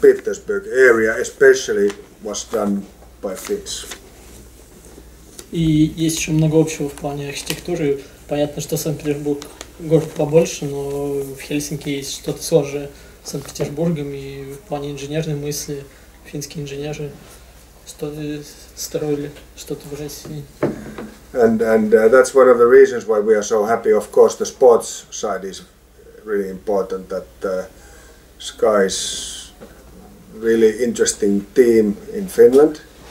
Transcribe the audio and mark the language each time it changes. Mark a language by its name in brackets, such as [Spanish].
[English] Petersburg area especially was done by Finns. [Russian] И есть еще много общего в плане архитектуры. Понятно, что Санкт-Петербург город побольше, но в Хельсинки есть что-то схожее с Санкт-Петербургом, и в плане инженерной мысли финские инженеры что-то строили, что-то в России. [English] And that's one of the reasons why we are so happy. Of course, the sports side is really important. That Sky's really interesting team in Finland.